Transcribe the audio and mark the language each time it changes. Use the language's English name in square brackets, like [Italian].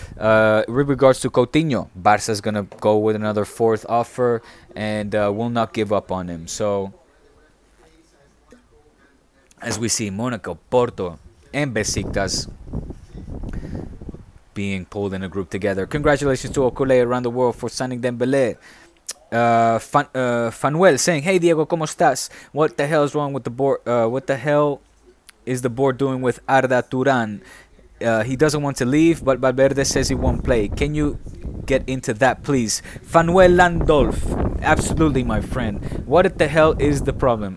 [English] With regards to Coutinho, Barça is going to go with another fourth offer and will not give up on him. So, as we see, Monaco, Porto, and Besiktas being pulled in a group together. Congratulations to Okule around the world for signing Dembele. Fanuel saying, "Hey Diego, [Spanish] ¿cómo estás? [English] What the hell is wrong with the board? What the hell is the board doing with Arda Turan? He doesn't want to leave, but Valverde says he won't play. Can you get into that, please?" Fanuel Landolf, absolutely, my friend. What the hell is the problem?